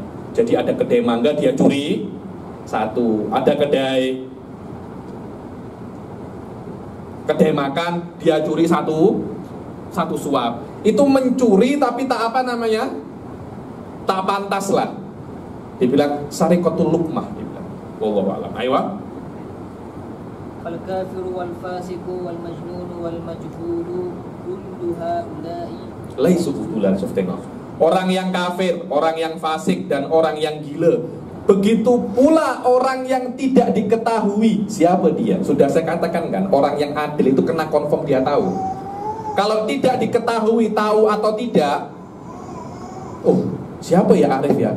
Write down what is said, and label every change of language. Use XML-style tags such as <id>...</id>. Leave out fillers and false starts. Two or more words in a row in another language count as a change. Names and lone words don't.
<ms>Jadi ada kedai mangga, dia curi satu. Ada kedai makan, dia curi satu suap. Itu mencuri tapi tak apa namanya, tak pantas lah. Dibilang</ms> <ar>سرقة اللقمة,</ar> <ms>dibilang.</ms> <ar>والله أعلم.</ar> <ms>Ayo.</ms> <ar>فالكافر والفاسق والمجنون والمجهول كل هؤلاء ليسوا عدولا.</ar> <ms>Tengok. Orang yang kafir, orang yang fasik, dan orang yang gila. Begitu pula orang yang tidak diketahui siapa dia. Sudah saya katakan kan, orang yang adil itu kena confirm dia tahu. Kalau tidak diketahui tahu atau tidak, oh siapa ya Arif ya?</ms>